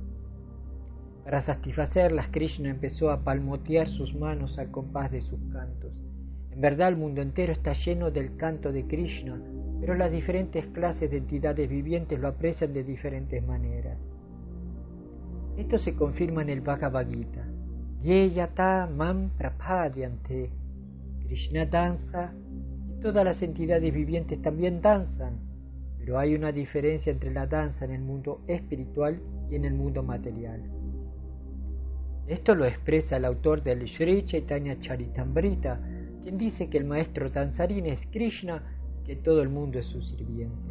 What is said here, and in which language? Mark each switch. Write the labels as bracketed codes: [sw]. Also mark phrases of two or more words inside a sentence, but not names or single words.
[es] Para satisfacerlas, Krishna empezó a palmotear sus manos al compás de sus cantos. En verdad, el mundo entero está lleno del canto de Krishna, pero las diferentes clases de entidades vivientes lo aprecian de diferentes maneras. Esto se confirma en el Bhagavad Gita. [sa] Ye yata mam prapadyante. [es] Krishna danza y todas las entidades vivientes también danzan, pero hay una diferencia entre la danza en el mundo espiritual y en el mundo material. Esto lo expresa el autor del Sri Chaitanya Charitamrita, quien dice que el maestro danzarín es Krishna y que todo el mundo es su sirviente.